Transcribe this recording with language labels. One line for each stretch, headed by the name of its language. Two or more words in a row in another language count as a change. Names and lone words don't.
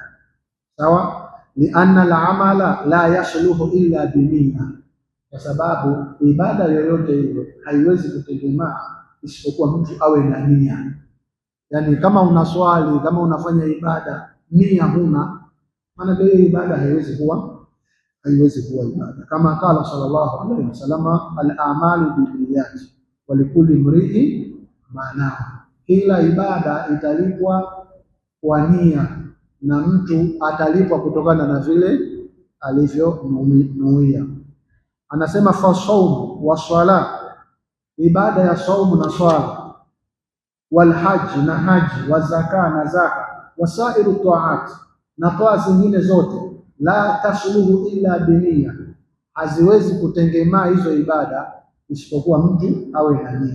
Swahili: Sawa,
Arabic: لأن الأعمال لا يصلح إلا بنية,
Swahili: kwa sababu ibada yoyote ile haiwezi kutegemea isipokuwa mtu awe na nia. Yaani kama unaswali, kama unafanya ibada, nia huna, maana hiyo ibada haiwezi kuwa ibada.
Arabic: Kama قال صلى الله عليه وسلم، الأعمال بالنيات ولكل امرئ ما نوى,
Swahili: kila ibada italipwa kwa nia na mtu atalipwa kutokana na vile alivyonuia. Anasema
Arabic: فالصوم والصلاة,
Swahili: ibada ya saumu na swala,
Arabic: والحج
Swahili: na haji,
Arabic: والزكاة
Swahili: na zaka,
Arabic: وسائر الطاعات
Swahili: na toa zingine zote,
Arabic: لا تصلح إلا بنية,
Swahili: haziwezi kutengemaa hizo ibada isipokuwa mtu awe na nia.